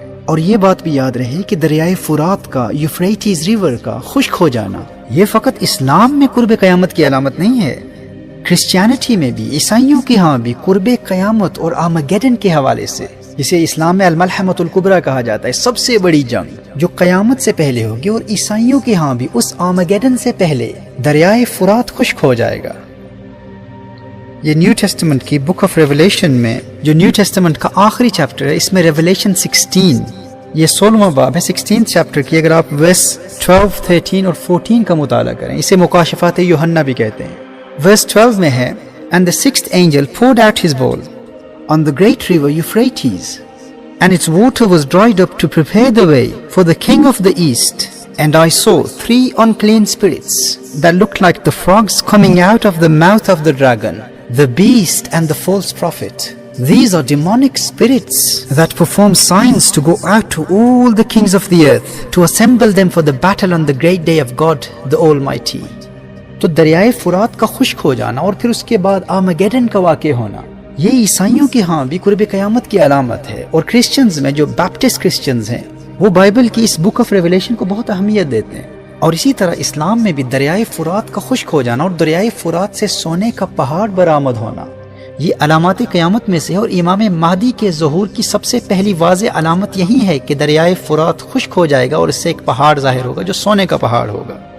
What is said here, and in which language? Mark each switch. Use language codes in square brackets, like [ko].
[ur] اور یہ بات بھی یاد رہے کہ دریائے فرات کا، یوفریٹس ریور کا خشک ہو جانا یہ فقط اسلام میں قرب قیامت کی علامت نہیں ہے، کرسچینٹی میں بھی، عیسائیوں کے ہاں بھی قرب قیامت اور آرمیگیڈن کے حوالے سے، جسے اسلام میں الملحمۃ الکبریٰ کہا جاتا ہے، سب سے بڑی جنگ جو قیامت سے پہلے ہوگی، اور عیسائیوں کے ہاں بھی اس آرمیگیڈن سے پہلے دریائے فرات خشک ہو جائے گا. یہ نیو ٹیسٹمنٹ کی بک آف ریولیشن میں جو نیو ٹیسٹمنٹ کا آخری چیپٹر ہے، اس میں ریولیشن 16 یہ 16واں باب ہے. 16 چیپٹر کی اگر آپ ورس 12، 13 اور 14 کا مطالعہ کریں، اسے مکاشفات یوحنا بھی کہتے ہیں. ورس 12 میں ہے [en] And the sixth angel poured out his bowl on the great river Euphrates, and its water was dried up to prepare the way for the king of the east. And I saw 3 unclean spirits that looked like the frogs coming out of the mouth of the dragon, the beast and the false prophet. These are demonic spirits that perform signs to go out to all the kings of the earth to assemble them for the battle on the great day of God the Almighty. [ur] تو دریائے فرات کا خشک ہو جانا اور پھر اس کے بعد آرمیگیڈن کا واقع ہونا یہ عیسائیوں کے ہاں بھی قرب قیامت کی علامت ہے. اور کرسچنز میں جو بیپٹسٹ کرسچنز ہیں وہ بائبل کی اس بک آف ریولیشن کو بہت اہمیت دیتے ہیں. اور اسی طرح اسلام میں بھی دریائے فرات کا خشک ہو جانا اور دریائے فرات سے سونے کا پہاڑ برآمد ہونا یہ علامات قیامت میں سے ہے. اور امام مہدی کے ظہور کی سب سے پہلی واضح علامت یہی ہے کہ دریائے فرات خشک ہو جائے گا اور اس سے ایک پہاڑ ظاہر ہوگا جو سونے کا پہاڑ ہوگا.